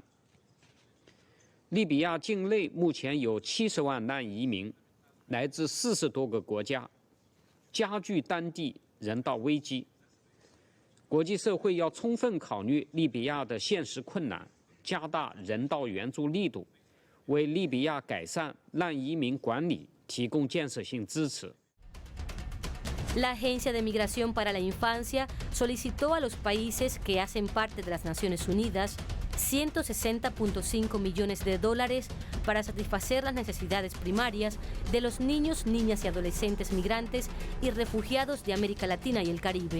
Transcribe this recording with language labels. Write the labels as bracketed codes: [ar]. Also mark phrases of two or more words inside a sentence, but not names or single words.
[zh] 利比亚境内目前有70万难移民，来自40多个国家，加剧当地人道危机。国际社会要充分考虑利比亚的现实困难，加大人道援助力度，为利比亚改善难移民管理提供建设性支持。 [es] La Agencia de Migración para la Infancia solicitó a los países que hacen parte de las Naciones Unidas 160.5 millones de dólares para satisfacer las necesidades primarias de los niños, niñas y adolescentes migrantes y refugiados de América Latina y el Caribe.